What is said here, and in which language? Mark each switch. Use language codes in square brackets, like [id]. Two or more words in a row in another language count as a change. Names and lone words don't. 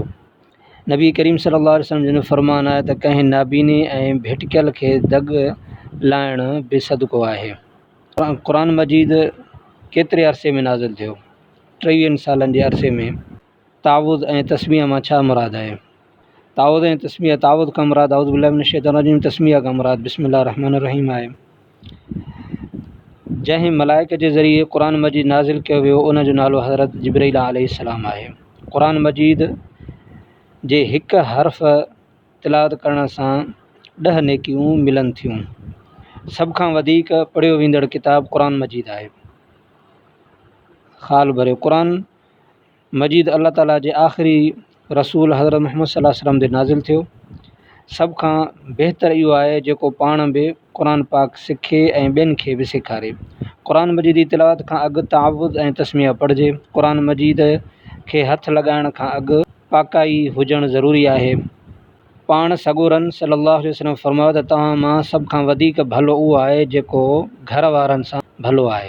[sd] नबी करीम [ar] صلى الله عليه وسلم [sd] जो फरमान आहे त कंहिं नाबीने ऐं भिटकियल खे दग लाइण बेसदको आहे। क़ुरान मजीद केतिरे अरसे में नाज़िल थियो? 23 सालनि जे अरसे में। तावुज़ ऐं तस्मीह मां छा मुराद आहे? तावुज़ ऐं तस्मीह, तावुज़ खां मुराद [ar] أعوذ بالله من الشيطان الرجيم, [sd] तस्मीह खां मुराद [ar] بسم الله الرحمن الرحيم [sd] आहे। जंहिं मलाइक जे ज़रिए क़ुरान मजीद नाज़िल कयो वियो उन जो नालो हज़रत जिब्रील अलैहिस्सलाम आहे। क़ुरान मजीद जे हिकु हर्फ़ तिलावत करण सां 10 नेकियूं मिलनि थियूं। सभ खां वधीक पढ़ियो वेंदड़ किताब क़ुरान मजीद आहे। ख़ाल भरियो। क़ुरान मजीद अल्लाह ताला जे आख़िरी रसूल हज़रत मुहम्मद [ar] صلى الله عليه وسلم [sd] ते नाज़िल थियो। सभ खां बहितर इहो आहे जेको पाण बि क़ुरान पाक सिखे ऐं ॿियनि खे बि सेखारे। क़ुरान मजीद जी तिलावत खां अॻु तावुज़ ऐं तस्मीह पढ़िजे। क़ुरान मजीद खे हथु लॻाइण खां अॻु पाकाई हुजणु ज़रूरी आहे। पाण सॻोरन [ar] صلى الله عليه وسلم [sd] फरमायो त तव्हां मां सभ खां वधीक भलो उहो आहे जेको घर वारनि सां भलो आहे।